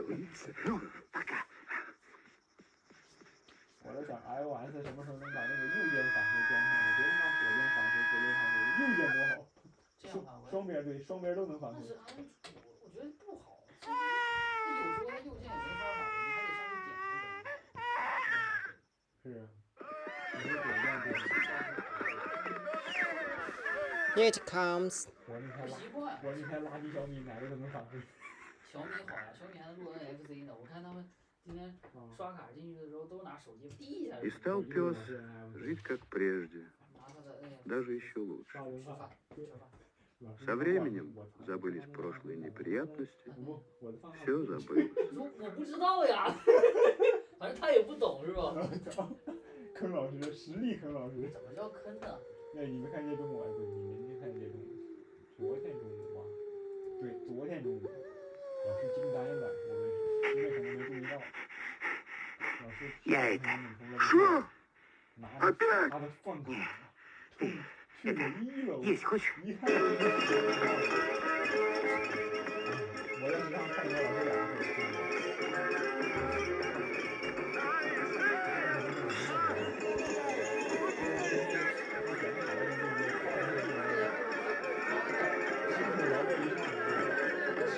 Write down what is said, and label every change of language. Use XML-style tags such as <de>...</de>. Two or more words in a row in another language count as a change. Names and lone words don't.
<zh>我在想 iOS 什么时候能把那个右键返回装上呢？别他妈左键返回、左键返回，右键多好。这样返回。双边对，双边都能返回。但是安卓我觉得不好，其实有时候它右键也没法返回，你还得上去点那个。是啊，有时候点键不行。</zh> <en>Here it comes.</en> <zh>我那台垃圾小米哪个都能返回。小米好呀，小米还能录 NFC 呢，我看他们。今天刷卡进去的时候都拿手机滴一下。</zh> <ru>И стал пес жить как прежде, даже еще лучше. Со временем забылись прошлые неприятности, все забылось.</ru> <zh>我不知道呀，反正他也不懂是吧？坑老师，实力坑老师。怎么叫坑呢？那你没看见中午？对，你没看见中午。昨天中午吧？对，昨天中午，老师惊呆了，我们因为可能没注意到。</zh> <ru>Я это... Что? Опять? Есть хочешь?</ru> <zh>我在食堂看见老师2次。</zh>